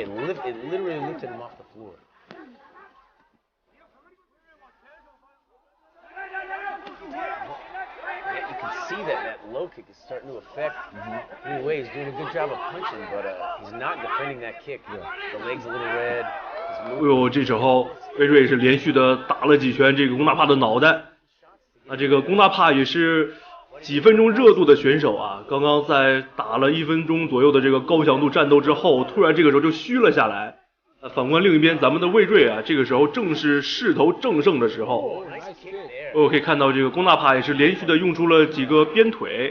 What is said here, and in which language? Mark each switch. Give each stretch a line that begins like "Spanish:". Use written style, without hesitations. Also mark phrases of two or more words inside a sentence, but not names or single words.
English: It literally lifted him off the floor. Yeah, you can see that low kick is starting to affect. Anyway, he's doing a good job of punching, but he's not defending that kick. The leg's a little red.
Chinese: 哎呦，这时候魏睿是连續的打了幾拳這個龚納帕的腦袋。那這個龚納帕也是幾分鐘熱度的選手啊，剛剛在打了1分鐘左右的這個高強度戰鬥之後，突然這個時候就虛了下來。反觀另一邊，咱們的魏睿啊，這個時候正是勢頭正盛的時候。可以看到這個龚納帕也是連續的用出了幾個鞭腿。